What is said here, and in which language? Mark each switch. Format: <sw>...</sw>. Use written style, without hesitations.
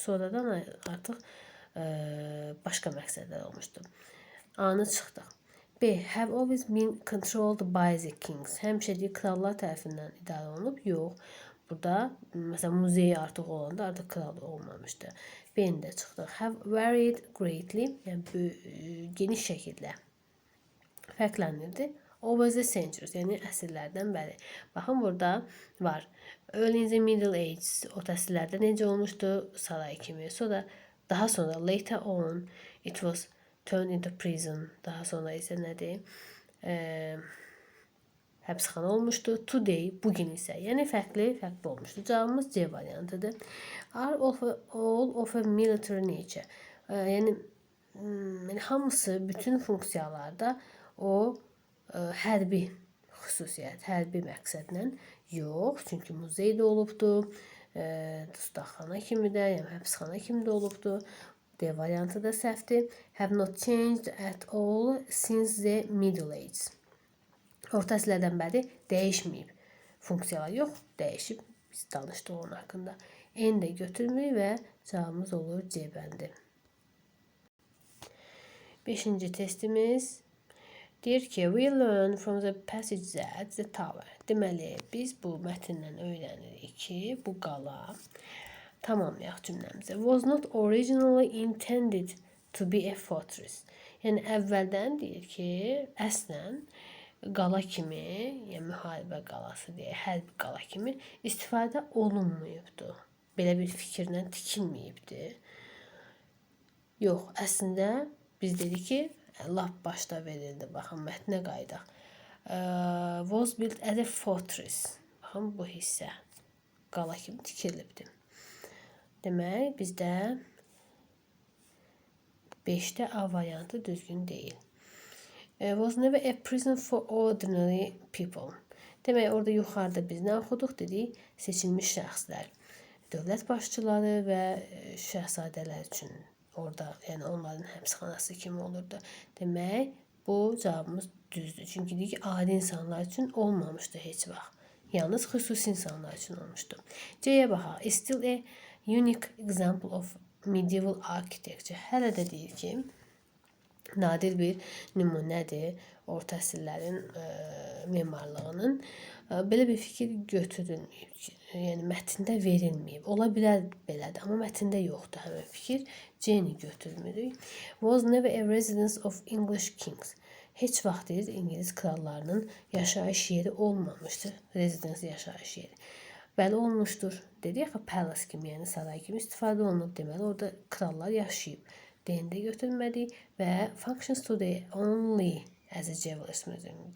<az>Sonradan artıq başqa məqsədlər olmuşdur. Anı çıxdıq. B.</az> <en>Have always been controlled by the kings.</en> <az>Həmişə deyil, krallar tərəfindən idarə olunub. Yox. Burada, məsələn, muzey artıq olanda artıq kral olmamışdı. B-ni də çıxdıq.</az> <en>Have varied greatly.</en> <az>Yəni, geniş şəkildə fərqlənirdi.</az> <en>Over the centuries.</en> <az>Yəni, əsrlərdən bəri. Baxın, burada var.</az> <en>Early in the Middle Ages.</en> <az>Orta əsrlərdə necə olmuşdu? Saray kimi. Daha sonra</az> <en>later on it was turned into prison.</en> <az>Daha sonra isə nədir? Həbsxana olmuşdu. Today, bugün isə. Yəni fərqli olmuşdu. Cavabımız C variantıdır.</az> <en>Are all of a military nature.</en> <az>Yəni hamısı, bütün funksiyalarda o hərbi xüsusiyyət, hərbi məqsədlə yox. Çünki muzey də olubdu. Dustaqxana kimi də, yəni həbsxana kimi də olubdu. D variantı da səhvdir.</az> <en>Have not changed at all since the Middle Ages.</en> <az>Orta əsrlərdən bəri dəyişməyib. Funksiyalar yox, dəyişib. Biz danışdıq onun haqqında. N də götürmürük və cavabımız olur C bəndi. 5-ci testimiz deyir ki,</az> <en>we learn from the passage that the tower.</en> <az>Deməli, biz bu mətndən öyrənirik ki, bu qala, tamamlayaq cümləmizə.</az> <en>Was not originally intended to be a fortress.</en> <az>Yəni, əvvəldən deyir ki, əslən, qala kimi, yəni müharibə qalası deyə, hərbi qala kimi istifadə olunmayıbdır. Belə bir fikirlə tikilməyibdir. Yox, əslində biz dedik ki, lap başda verildi. Baxın, mətnə qaydaq.</az> <en>Was built as a fortress.</en> <az>Baxın, bu hissə qala kimi tikilibdir. Demək, bizdə 5-də A variantı düzgün deyil.</az> <en>Was never a prison for ordinary people.</en> <az>Demək, orada yuxarıda biz nə oxuduq dedik? Seçilmiş şəxslər, dövlət başçıları və şəhzadələr üçün orada, yəni onların həbsxanası kimi olurdu. Demək, bu cavabımız düzdür. Çünki deyik ki, adi insanlar üçün olmamışdı heç vaxt. Yalnız xüsusi insanlar üçün olmuşdu. C-yə baxaq.</az> <en>Is still a unique example of medieval architecture.</en> <az>Hələ də deyir ki, nadir bir nümunədir orta əsrlərin memarlığının. Belə bir fikir götürülməyib. Yəni, mətndə verilməyib. Ola bilər belədir, amma mətndə yoxdur həmin fikir. C-ni götürmürük.</az> <en>Was never a residence of English kings.</en> <az>Heç vaxt deyir, İngilis krallarının yaşayış yeri olmamışdır. Residence yaşayış yeri. Bəli, olmuşdur. Dedik ki, palace kimi, yəni saray kimi istifadə olunub. Deməli, orada krallar yaşayıb. D-ni də götürmədik və</az> <en>functions today only as a jewelers museum.</en>